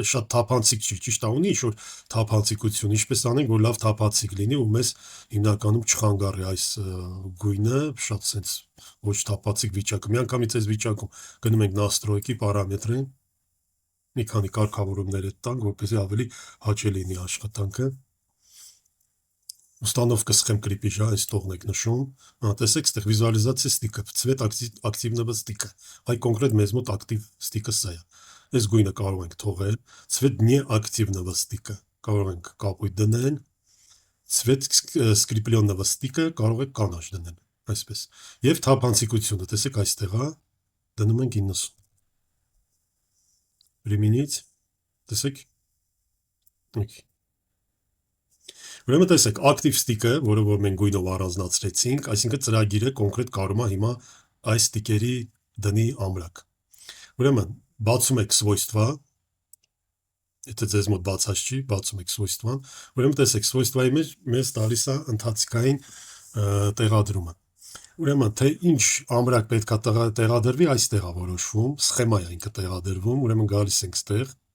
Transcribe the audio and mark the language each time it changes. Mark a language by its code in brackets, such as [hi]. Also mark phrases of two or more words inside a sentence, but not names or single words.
[hy] շատ թափանցիկ չի, ճիշտ է ունի ինչ-որ թափանցիկություն, ինչպես անենք, որ լավ թափանցիկ լինի ու մեզ հիմնականում չխանգարի այս գույնը, շատ սենց ոչ թափանցիկ վիճակը, միանգամից այս վիճակում գնում ենք настройки, պարամետրին, մի քանի կարգավորումներ տանք, որպեսզի ավելի հաճելի լինի աշխատանքը։ [ru] Установка схем крепежа, [hy] այս տողն եք նշում, տեսեք, այստեղ վիզուալիզացիա ստիկը, цвет ակտիվного ստիկը, այ կոնկրետ մեզ մոտ ակտիվ ստիկը սա է։ Այս գույնը կարող ենք թողել, [ru] цвет неактивного [hy] ստիկը կարող ենք կապույտ դնել, [ru] цвет скрепленного [hy] ստիկը կարող եք կանաչ դնել, այսպես։ Եվ թափանցիկությունը, տեսեք, այստեղ է, դնում ենք 90։ Применить, տեսեք, okay. Ուրեմն տեսեք, ակտիվ ստիկը, որը որ մենք գույնով առանձնացրեցինք, այսինքն ծրագիրը կոնկրետ կարում է հիմա այս ստիկերի դնի ամրակ։ Ուրեմն բացում եք свойства, եթե ձեզ մոտ բացած չի, բացում եք свойства-ն, ուրեմն տեսեք, свойства-ի մեջ մեզ տալիս է ընթացքային տեղադրումը։ Ուրեմն թե ինչ ամրակ պետք է տեղադրվի, այստեղ է որոշվում, սխեմա է ինքը տեղադրվում, ուրեմն գալիս ենք ստեղ,